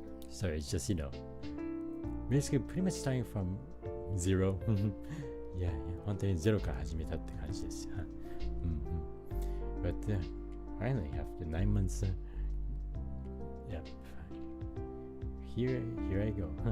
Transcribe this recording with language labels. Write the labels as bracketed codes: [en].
[en] So it's just basically pretty much starting from zero. [ja] Yeah, 本当にゼロから始めたって感じです。 [en] But finally, after 9 months, yep, here I go.